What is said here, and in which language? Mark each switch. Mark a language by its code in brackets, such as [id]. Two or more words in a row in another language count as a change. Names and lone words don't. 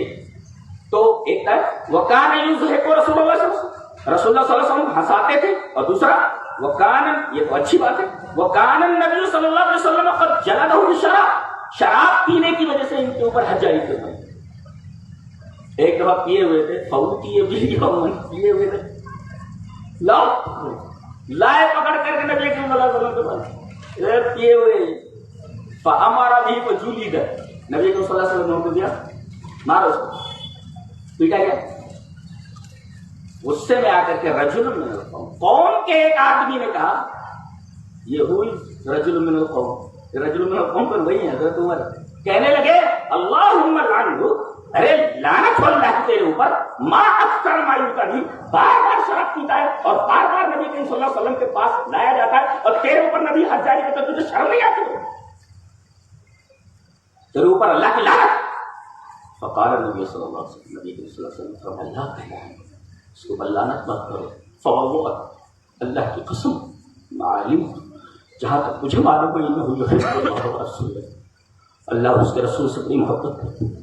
[ur] تو ایک طرف [ar] وکان یضحک رسول اللہ صلی اللہ علیہ وسلم، [ur] رسول اللہ صلی اللہ علیہ وسلم ہنساتے تھے، اور دوسرا وکان، یہ تو اچھی بات ہے، [ar] وکان النبی صلی اللہ علیہ وسلم قد جلدہ بالشراب، [ur] شراب پینے کی وجہ سے ان کے اوپر حد جاری فرمائی۔ ایک دفعہ پیے ہوئے تھے، فوت کیے پیے ہوئے تھے، لائے پکڑ کر کے نبی کریم صلی اللہ علیہ وسلم کے پاس، پیے ہوئے، [ar] فامر به فجلد، [ur] نبی کریم صلی اللہ علیہ وسلم نے حکم دیا مارو اس کو، پیٹا گیا۔ غصے میں آ کر کے [ar] رجل من القوم، [ur] قوم کے ایک آدمی نے کہا، یہ ہوئی [ar] رجل من القوم، رجل من القوم [ur] پر وہی ہے حضرت عمر، کہنے لگے [ar] اللہم لعنہ، [ur] ارے لعنت اللہ تیرے اوپر، [ar] ما اکثر ما یقضی، [ur] بار بار شراب پیتا ہے اور بار بار نبی کریم صلی اللہ علیہ وسلم کے پاس لایا جاتا ہے، اور تیرے اوپر نبی حد جاری کرتا ہے، تجھے شرم نہیں آتی؟ تیرے اوپر اللہ کی لعنت۔ [ar] فقال النبی صلی اللہ علیہ وسلم، [ur] نبی کریم صلی اللہ علیہ وسلم فرمایا اللہ کی لعنت، اس کو لعنت مت کرو، فواللہ، اللہ کی قسم، معلوم، جہاں تک مجھے معلوم ہے [ar] انہ یحب اللہ ورسولہ، [ur] اللہ اور اس کے رسول سے بڑی محبت کرتے ہیں۔